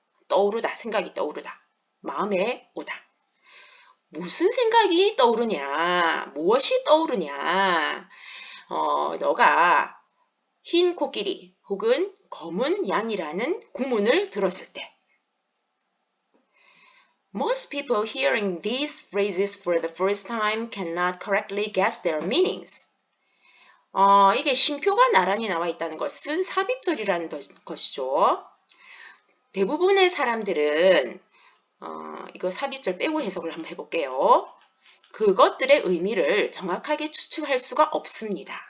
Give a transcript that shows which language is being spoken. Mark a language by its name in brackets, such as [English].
[Korean] 떠오르다, 생각이 떠오르다. 마음에 오다. 무슨 생각이 떠오르냐? 무엇이 떠오르냐? 너가 흰 코끼리 혹은 검은 양이라는 구문을 들었을 때. [English] Most people hearing these phrases for the first time cannot correctly guess their meanings. [Korean] 이게 쉼표가 나란히 나와 있다는 것은 삽입절이라는 것이죠. 대부분의 사람들은 이거 삽입절 빼고 해석을 한번 해볼게요. 그것들의 의미를 정확하게 추측할 수가 없습니다.